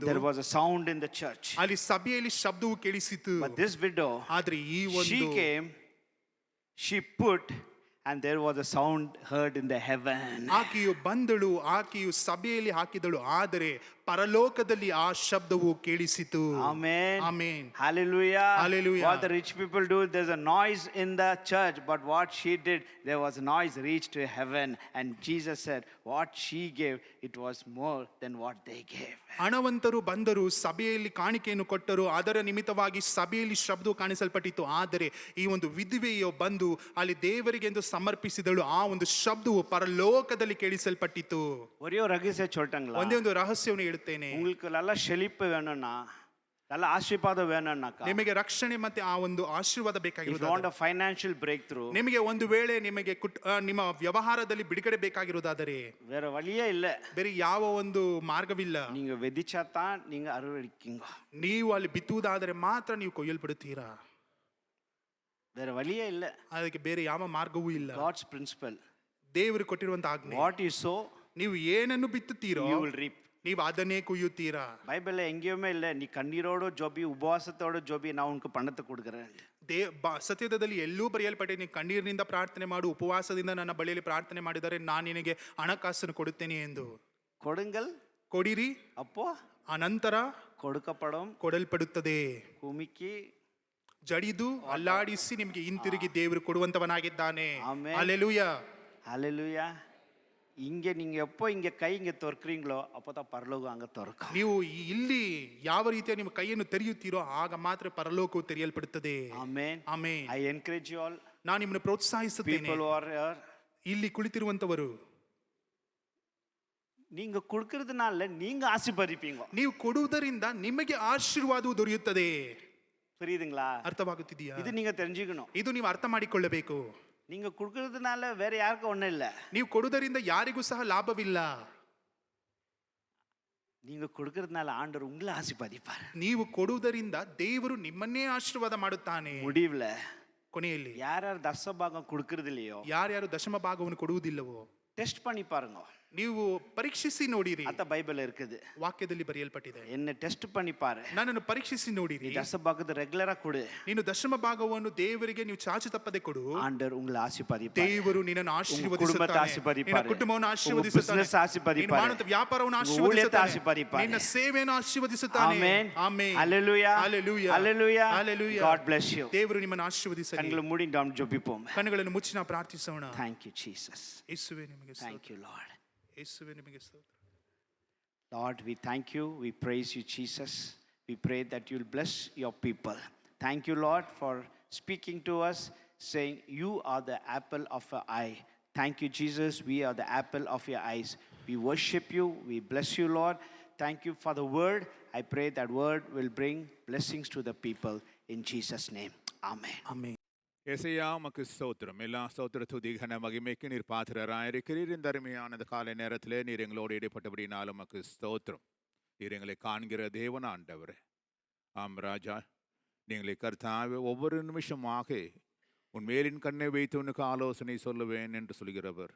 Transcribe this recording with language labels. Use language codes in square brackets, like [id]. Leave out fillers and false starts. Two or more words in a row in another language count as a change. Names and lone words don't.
[en] There was a sound in the church. [kn] ಅಲ್ಲಿ ಸಭೆಯಲ್ಲಿ ಶಬ್ದವು ಕೇಳಿಸಿತು. [en] But this widow, [kn] ಆದ್ರೆ ಈ ಒಂದು [en] she came, she put, and there was a sound heard in the heaven. [kn] ಆಕೆಯು ಬಂದಳು, ಆಕೆಯು ಸಭೆಯಲ್ಲಿ ಹಾಕಿದಳು, ಆದರೆ ಪರಲೋಕದಲ್ಲಿ ಆ ಶಬ್ದವು ಕೇಳಿಸಿತು. [en] Amen. Amen. Hallelujah. Hallelujah. What the rich people do, there's a noise in the church, but what she did, there was a noise reached to heaven, and Jesus said, what she gave, it was more than what they gave. [kn] ಹಣವಂತರು ಬಂದರು, ಸಭೆಯಲ್ಲಿ ಕಾಣಿಕೆಯನ್ನು ಕೊಟ್ಟರು, ಅದರ ನಿಮಿತ್ತವಾಗಿ ಸಭೆಯಲ್ಲಿ ಶಬ್ದವು ಕಾಣಿಸಲ್ಪಟ್ಟಿತು. ಆದರೆ ಈ ಒಂದು ವಿಧವೆಯು ಬಂದು ಅಲ್ಲಿ ದೇವರಿಗೆ ಎಂದು ಸಮರ್ಪಿಸಿದಳು, ಆ ಒಂದು ಶಬ್ದವು ಪರಲೋಕದಲ್ಲಿ ಕೇಳಿಸಲ್ಪಟ್ಟಿತು. [ta] ஒரே ஒரு ரகசியம் சொல்லிட்டாங்களா? [kn] ಒಂದೇ ಒಂದು ರಹಸ್ಯವನ್ನು ಹೇಳುತ್ತೇನೆ. [ta] உங்களுக்கு நல்ல செழிப்பு வேணும்னா, நல்ல ஆசீர்வாதம் வேணும்னாக்கா, [kn] ನಿಮಗೆ ರಕ್ಷಣೆ ಮತ್ತೆ ಆ ಒಂದು ಆಶೀರ್ವಾದ [en] if you [kn] ಬೇಕಾಗಿರುವುದು, [en] want a financial breakthrough, [kn] ನಿಮಗೆ ಒಂದು ವೇಳೆ ನಿಮಗೆ ನಿಮ್ಮ ವ್ಯವಹಾರದಲ್ಲಿ ಬಿಡುಗಡೆ ಬೇಕಾಗಿರುವುದಾದರೆ [ta] வேற வழியே இல்ல, [kn] ಬೇರೆ ಯಾವ ಒಂದು ಮಾರ್ಗವಿಲ್ಲ. [ta] நீங்க வெதிச்சா தான் நீங்க அறுவடைக்கீங்க. [kn] ನೀವು ಅಲ್ಲಿ ಬಿತ್ತುವುದಾದರೆ ಮಾತ್ರ ನೀವು ಕೊಯ್ಯಲ್ಪಡುತ್ತೀರಾ. [ta] வேற வழியே இல்ல. [kn] ಅದಕ್ಕೆ ಬೇರೆ ಯಾವ ಮಾರ್ಗವೂ ಇಲ್ಲ. [en] God's principle. [kn] ದೇವರು ಕೊಟ್ಟಿರುವಂತ ಆಜ್ಞೆ, [en] What you sow, [kn] ನೀವು ಏನನ್ನು ಬಿತ್ತುತ್ತೀರೋ [en] you will reap. [kn] ನೀವು ಅದನ್ನೇ ಕುಯ್ಯುತ್ತೀರಾ. [ta] பைபிள்ல எங்கேயுமே இல்ல நீ கண்ணீரோட ஜோபி உபவாசத்தோட ஜோபி நான் உனக்கு பணத்தை கொடுக்குறேன். [kn] ಸತ್ಯದಲ್ಲಿ ಎಲ್ಲೂ ಬರೆಯಲ್ಪಟ್ಟಿದೆ, ನೀನು ಕಣ್ಣೀರಿನಿಂದ ಪ್ರಾರ್ಥನೆ ಮಾಡು, ಉಪವಾಸದಿಂದ ನನ್ನ ಬಳಿಯಲ್ಲಿ ಪ್ರಾರ್ಥನೆ ಮಾಡಿದರೆ ನಾನು ನಿನಗೆ ಹಣಕಾಸನ್ನು ಕೊಡುತ್ತೇನೆ ಎಂದು. [ta] கொடுங்கள், [kn] ಕೊಡಿರಿ, [ta] அப்போ [kn] ಆ ನಂತರ [ta] கொடுக்கப்படும், [kn] ಕೊಡಲ್ಪಡುತ್ತದೆ. ಭೂಮಿಗೆ ಜಡಿದು ಅಲ್ಲಾಡಿಸಿ ನಿಮಗೆ ಹಿಂತಿರುಗಿ ದೇವರು ಕೊಡುವಂತವನಾಗಿದ್ದಾನೆ. ಆಮೆನ್. ಹಲ್ಲೆಲೂಯಾ. [ta] ஹalleluya. இங்க நீங்க எப்போ இங்க கை இங்க தொறக்குறீங்களோ அப்பதான் பரலோகம் அங்க திறக்கும். [kn] ನೀವು ಇಲ್ಲಿ ಯಾವ ರೀತಿಯ ನಿಮ್ಮ ಕೈಯನ್ನು ತೆರೆಯುತ್ತೀರೋ ಆಗ ಮಾತ್ರ ಪರಲೋಕವು ತೆರೆಯಲ್ಪಡುತ್ತದೆ. ಆಮೆನ್. ಆಮೆನ್. [en] I encourage you all, [kn] ನಾನು ನಿಮ್ಮನ್ನು ಪ್ರೋತ್ಸಾಹಿಸುತ್ತೇನೆ. [en] people who are here, [kn] ಇಲ್ಲಿ ಕುಳಿತಿರುವಂತವರು, [ta] நீங்க கொடுக்கிறதுனால நீங்க ஆசீர்வதிப்பீங்க. [kn] ನೀವು ಕೊಡುವುದರಿಂದ ನಿಮಗೆ ಆಶೀರ್ವಾದವು ದೊರೆಯುತ್ತದೆ. [ta] புரியுதுங்களா? [kn] ಅರ್ಥವಾಗುತ್ತಿದೆಯಾ? [ta] இது நீங்க தெரிஞ்சுக்கணும். [kn] ಇದು ನೀವು ಅರ್ಥ ಮಾಡಿಕೊಳ್ಳಬೇಕು. [ta] நீங்க கொடுக்கிறதுனால வேற யாருக்கும் ஒண்ணும் இல்ல. [kn] ನೀವು ಕೊಡುವುದರಿಂದ ಯಾರಿಗೂ ಸಹ ಲಾಭವಿಲ್ಲ. [ta] நீங்க கொடுக்கிறதுனால ஆண்டவர் உங்களை ஆசீர்வதிப்பார். [kn] ನೀವು ಕೊಡುವುದರಿಂದ ದೇವರು ನಿಮ್ಮನ್ನೇ ಆಶೀರ್ವಾದ ಮಾಡುತ್ತಾನೆ. [ta] முடிவுல [kn] ಕೊನೆಯಲ್ಲಿ [ta] யார் யார் தசமபாகம் கொடுக்கிறது இல்லையோ, [kn] ಯಾರ್ಯಾರು ದಶಮ ಭಾಗವನ್ನು ಕೊಡುವುದಿಲ್ಲವೋ [ta] ಟೆಸ್ಟ್ பண்ணி பாருங்க. [kn] ನೀವು ಪರೀಕ್ಷಿಸಿ ನೋಡಿರಿ. [ta] அத பைபிள் இருக்குது. [kn] ವಾಕ್ಯದಲ್ಲಿ ಬರೆಯಲ್ಪಟ್ಟಿದೆ. [ta] என்ன ಟೆಸ್ಟ್ பண்ணி பாரு. [kn] ನನ್ನನ್ನು ಪರೀಕ್ಷಿಸಿ ನೋಡಿರಿ. [ta] தசம பாகத்தை ரெகுலரா கொடு. [kn] ನೀನು ದಶಮ ಭಾಗವನ್ನು ದೇವರಿಗೆ ನೀವು ಚಾಚು ತಪ್ಪದೆ ಕೊಡು. [ta] ஆண்டவர் உங்களை ஆசீர்வதிப்பார். [kn] ದೇವರು ನಿನ್ನನ್ನು ಆಶೀರ್ವದಿಸುತ್ತಾನೆ. ನಿನ್ನ ಕುಟುಂಬವನ್ನು ಆಶೀರ್ವದಿಸುತ್ತಾನೆ. [ta] பிசினஸ் ஆசீர்வதிப்பார். [kn] ನಿನ್ನ ಮಾಡುವ ವ್ಯಾಪಾರವನ್ನು ಆಶೀರ್ವದಿಸುತ್ತಾನೆ. ನಿನ್ನ ಸೇವೆಯನ್ನು ಆಶೀರ್ವದಿಸುತ್ತಾನೆ. ಆಮೆನ್. ಆಮೆನ್. [ta] ஹalleluya. [en] Hallelujah. Hallelujah. Hallelujah. God bless you. ದೇವರು ನಿಮ್ಮನ್ನು ಆಶೀರ್ವದಿಸಲಿ. கண்களை மூடி நாம் ஜெபிப்போம். ಕಣ್ಣುಗಳನ್ನು ಮುಚ್ಚಿ ನಾವು ಪ್ರಾರ್ಥಿಸೋಣ. Thank you Jesus. ಯೇಸುವೇ ನಿಮಗೆ ಸ್ತೋತ್ರ. Thank you Lord. ಯೇಸುವೇ ನಿಮಗೆ ಸ್ತೋತ್ರ. Lord, we thank you. We praise you, Jesus. We pray that you'll bless your people. Thank you, Lord, for speaking to us, saying, you are the apple of our eye. Thank you, Jesus. We are the apple of your eyes. We worship you. We bless you, Lord. Thank you for the word. I pray that word will bring blessings to the people. In Jesus' name. Amen. Amen. [ta] ஏசையா உமக்கு ஸ்தோத்திரம். எல்லா ஸ்தோத்திர துதி கன மகிமைக்கு நீர் பாத்திரராயிருக்கிறீர். இந்த அருமையான காலை நேரத்திலே நீர் எங்களோடு இடைப்பட்டபடினாலும் உமக்கு ஸ்தோத்திரம். நீர் எங்களை காண்கிற தேவன் ஆண்டவரே. ஆம் ராஜா, நீங்களை கர்த்தாவே ஒவ்வொரு நிமிஷமாக உன் மேலின் கண்ணை வைத்து உனக்கு ஆலோசனை சொல்லுவேன் என்று சொல்கிறவர்.